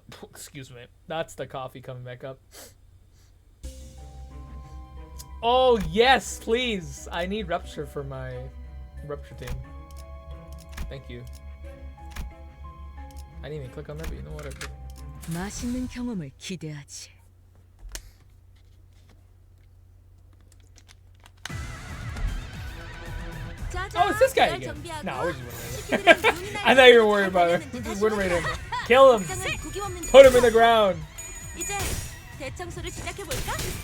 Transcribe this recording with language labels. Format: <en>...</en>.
<en>Excuse me. That's the coffee coming back up. Oh, yes, please. I need Rupture for my Rupture team. Thank you. I didn't even click on that, but you know what?</en> <ko>맛있는 경험을 기대하지.</ko> <en>Oh, it's this guy again. No, we're just winning raid him. I thought you were worried about it. We're just win raid him. Kill him. Put him in the ground.</en> <ko>이제 대청소를 시작해 볼까?</ko>